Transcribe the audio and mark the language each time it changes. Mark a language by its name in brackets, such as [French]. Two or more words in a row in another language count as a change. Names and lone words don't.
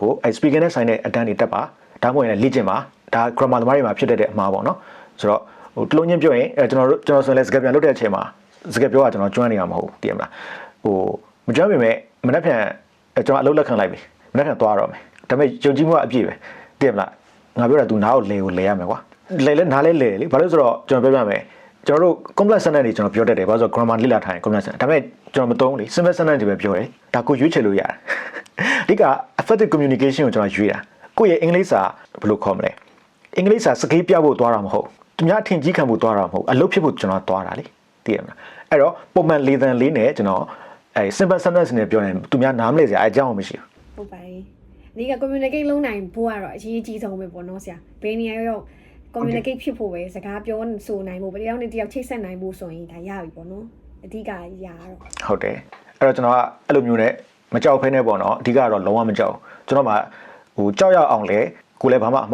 [Burmese] ကိုအဲ speaking နဲ့ဆိုင်တဲ့အတန်းတွေတက်ပါဒါမှမဟုတ်ရင်လေ့ကျင့်ပါဒါ grammar သမားတွေမှာဖြစ်တဲ့အမှားပေါ့နော်ဆိုတော့ဟိုတလုံးချင်းပြောရင်ကျွန်တော်ဆိုရင်လည်းစကားပြန်လုပ်တဲ့အချိန်မှာစကားပြောတာကျွန်တော်ကျွမ်းနေရမှာမဟုတ်တည် မလားဟိုမကျွမ်းပေမဲ့မနေ့ပြန်ကျွန်တော်အလုပ်လက်ခံလိုက်ပြီမနေ့ပြန်သွားတော့မယ်ဒါပေမဲ့ယုံကြည်မှုကအပြည့်ပဲတည်မလားငါပြောတာ तू နားကိုလဲ ရမယ်ကွာလဲနားလဲလေဘာလို့ဆိုတော့ကျွန်တော်ပြောပြမယ်ကျွန်တော်တို့ [English] complex sentence [Burmese] တွေကျွန်တော်ပြောတတ်တယ်ဘာလို့ဆိုတော့ grammar လေ့လာထားရင် [English] complex sentence [Burmese] ဒါပေမဲ့ကျွန်တော်မသုံးလေ [English] simple sentence [Burmese] တွေပဲပြောတယ်ဒါကိုရွေးချယ်လို့ရတယ်အဓိက [English] effective communication [Burmese] ကိုကျွန်တော်ရွေးတာကိုယ့်ရဲ့အင်္ဂလိပ်စာဘယ်လိုခေါ်မလဲအင်္ဂလိပ်စာစကားပြဖို့သွားတာမဟုတ်သူများထင်ကြီးခံဖို့သွားတာမဟုတ်အလုပ်ဖြစ်ဖို့ကျွန်တော်သွားတာလေသိရမလားအဲ့တော့ပုံမှန်၄တန်လေးနဲ့ကျွန်တော်အဲ [English] simple sentence [Burmese] နဲ့ပြောရင်သူများနားမလည်စရာအကြောင်းမရှိဘူး ဟုတ်ပါတယ်ဒီက communicate လုံးနိုင်ဖို့ကတော့အရေးကြီးဆုံးပဲပေါ့နော်ဆရာဘယ်နေရာရောက် communicate ဖြစ်ဖို့ပဲစကားပြောဆိုနိုင်ဖို့ပဲတယောက်နဲ့တယောက်ချိတ်ဆက်နိုင်ဖို့ဆိုရင်ဒါရပြီပေါ့နော်အဓိကရာတော့ ဟုတ်တယ်အဲ့တော့ကျွန်တော်ကအဲ့လိုမျိုးနဲ့မကြောက်ဖဲနဲ့ပေါ့နော်အဓိကတော့လုံးဝမကြောက်ကျွန်တော်မှဟိုကြောက်ရအောင်လဲကိုလည်းဘာမှအ